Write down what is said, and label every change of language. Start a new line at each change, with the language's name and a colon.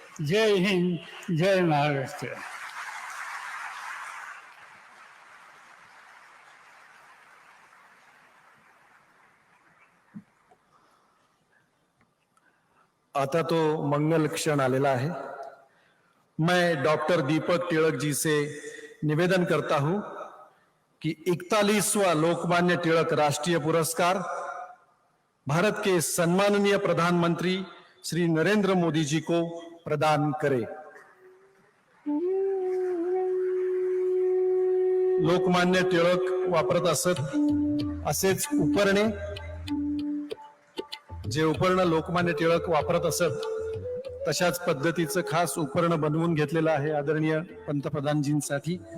Marathi: जय हिंद, जय महाराष्ट्र. आता तो मंगल क्षण आलेला आहे.
Hindi: मैं डॉक्टर दीपक तिलक जी से निवेदन करता हूं कि 41वां लोकमान्य तिलक राष्ट्रीय पुरस्कार भारत के सम्माननीय प्रधानमंत्री श्री नरेंद्र मोदी जी को प्रदान करे.
Marathi: लोकमान्य टिळक वापरत असत असेच उपरणे, जे उपर्ण लोकमान्य टिळक वापरत असत तशाच पद्धतीचं खास उपर्ण बनवून घेतलेलं आहे आदरणीय पंतप्रधानजींसाठी.